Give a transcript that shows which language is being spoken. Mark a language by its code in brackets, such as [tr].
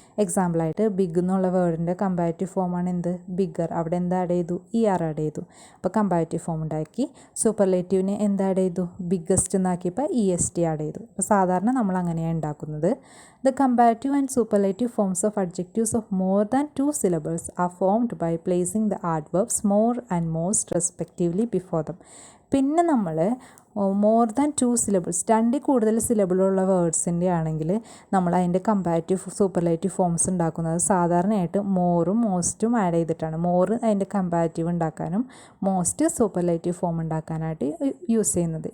[ml] എക്സാമ്പിളായിട്ട് big എന്നുള്ള വേർഡിൻ്റെ comparative ഫോമാണ് എന്ത്? ബിഗർ. അവിടെ എന്ത് ആഡ് ചെയ്തു? ആഡ് ചെയ്തു. അപ്പോൾ കമ്പാരിറ്റീവ് ഫോം ഉണ്ടാക്കി. സൂപ്പർലേറ്റീവിനെ എന്ത് ആഡ് ചെയ്തു? ബിഗ്ഗസ്റ്റ് എന്നാക്കിയപ്പോൾ est ആഡ് ചെയ്തു. അപ്പോൾ സാധാരണ നമ്മൾ അങ്ങനെയാണ് ഉണ്ടാക്കുന്നത്. [en] The comparative and superlative forms of adjectives of more than 2 syllables are formed by placing the adverbs more and most respectively before them. [ml] പിന്നെ നമ്മൾ [en] more than 2 syllables, [ml] 2 കൂടുതൽ സിലബിളുള്ള വേർഡ്സിൻ്റെ ആണെങ്കിൽ നമ്മൾ അതിൻ്റെ കമ്പാരിറ്റീവ് സൂപ്പർലേറ്റീവ് ഫോംസ് ഉണ്ടാക്കുന്നത് സാധാരണയായിട്ട് മോറും മോസ്റ്റും ആഡ് ചെയ്തിട്ടാണ്. മോർ അതിൻ്റെ കമ്പാരിറ്റീവ് ഉണ്ടാക്കാനും മോസ്റ്റ് സൂപ്പർലേറ്റീവ് ഫോം ഉണ്ടാക്കാനായിട്ട് യൂസ് ചെയ്യുന്നത്.